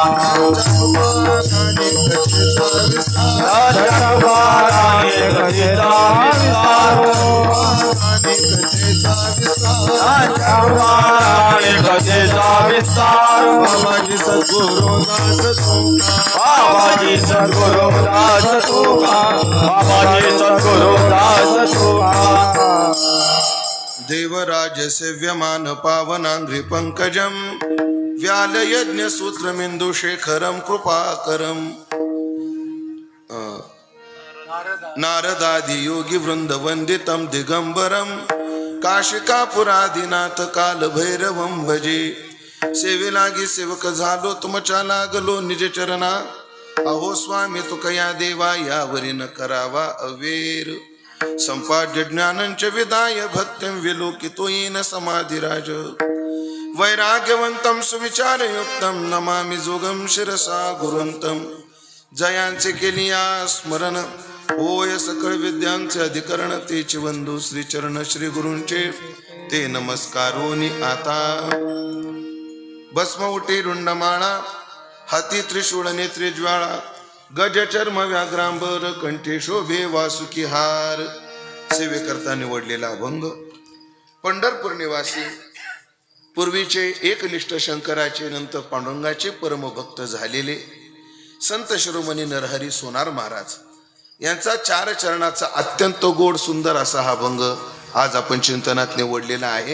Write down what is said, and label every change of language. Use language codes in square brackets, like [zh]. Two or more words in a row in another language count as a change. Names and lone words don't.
[mr] बाबाजी सद्गुरुदास बाबाजी सद्गुरुदास बाबाजी सद्गुरुदास [sa] देवराज सेव्यमान पावनांघ्रि पंकजम व्याल यज्ञ सूत्रमिंदु शेखरम कृपाकरम नारदादि योगी वृंद वंदितम दिगंबरम काशिकापुरादिनाथ काल भैरवम भजे [mr] सेवे लागी सेवक झालो तुमच्या लागलो निज चरणा अहो स्वामी तुकया देवा यावरी न करावा अवेर [sa] संपाद्य ज्ञानंच विदाय भक्तिं विलोकितो येन समाधिराज वैराग्यवंतम सुविचारयुक्तम नमामि जोगम शिरसा गुरुंतम [mr] जयांचे केलिया स्मरण होय सकळ विद्यांचे अधिकरण तेच वंदू श्री चरण श्री गुरूंचे ते नमस्कारोनी आता भस्म उठी रुंडमाळा हाती त्रिशूळ नेत्रे ज्वाळा गजचर्म व्याघ्रांबर कंठी शोभे वासुकी हार सेवेकरता निवडलेला अभंग पंढरपूर निवासी पूर्वीचे एकनिष्ठ शंकराचे नंतर पांडुरंगाचे परमभक्त झालेले संत शिरोमणी नरहरी सोनार महाराज यांचा 4 चरणाचा अत्यंत गोड सुंदर असा हा अभंग आज आपण चिंतनात निवडलेला आहे।